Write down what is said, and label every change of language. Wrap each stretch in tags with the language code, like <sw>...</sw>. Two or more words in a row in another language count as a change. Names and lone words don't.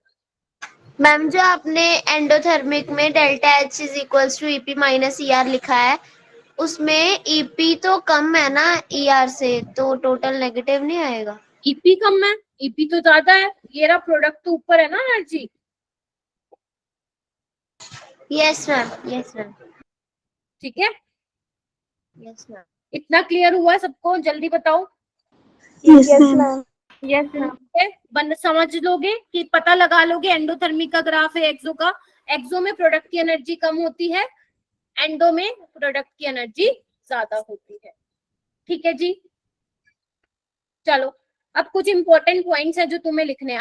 <hi>मैम जो आपने एंडोथर्मिक में</hi> <en>delta H is equals to EP minus ER</en> <hi>लिखा है, उसमें ईपी तो कम है ना ईआर से, तो टोटल नेगेटिव नहीं आएगा? ईपी कम है, ईपी तो ज्यादा है, ये रहा प्रोडक्ट तो ऊपर है ना एनर्जी।</hi> <en>Yes ma'am, yes ma'am,</en> <hi>ठीक है,</hi> <en>Yes ma'am.</en> <hi>इतना क्लियर हुआ सबको? जल्दी बताओ।</hi> <en>Yes, ma'am. Yes, ma'am.</en> <hi>बंद समझ लोगे कि पता लगा लोगे एंडोथर्मिक का ग्राफ है एक्सो का, एक्सो में प्रोडक्ट की एनर्जी कम होती है, एंडो में प्रोडक्ट की एनर्जी ज्यादा होती है। ठीक है जी, चलो अब कुछ</hi> <en>important points</en> <hi>है जो तुम्हें लिखने हैं।</hi>